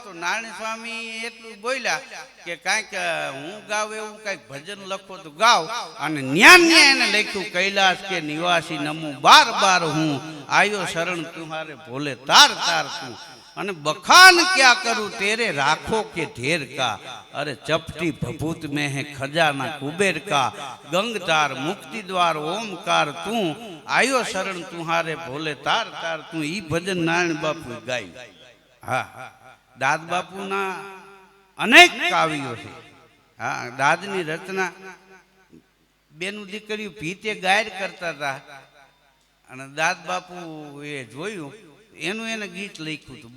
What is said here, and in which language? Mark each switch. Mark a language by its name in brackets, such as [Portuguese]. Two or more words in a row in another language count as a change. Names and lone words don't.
[Gujarati] તો નારાયણ સ્વામી એટલું બોલ્યા કે કાંઈક હું ગાવ એવું કાંઈક ભજન લખો તો ગાવ. અને ન્યા એને લખ્યું, [Hindi] कैलास के निवासी नमूं बार बार हूं, आयो शरण तुम्हारे भोले तार तार तू. અને बखान क्या करूं तेरे राखों के ढेर का, अरे चपटी भभूत में है खजाना कुबेर का, गंगतार मुक्ति द्वार ओमकार तू, आयो शरण तुम्हारे भोले तार तार तू. [Gujarati] ઈ ભજન નારાયણ બાપુ ગાય. હા, દાદ બાપુના અનેક કાવ્યો છે. હા, દાદની રચના બેનું દીકરીઓ ભીતે ગાયર કરતા હતા અને દાદ બાપુ એ જોયું એનું એને ગીત લખ્યું હતું.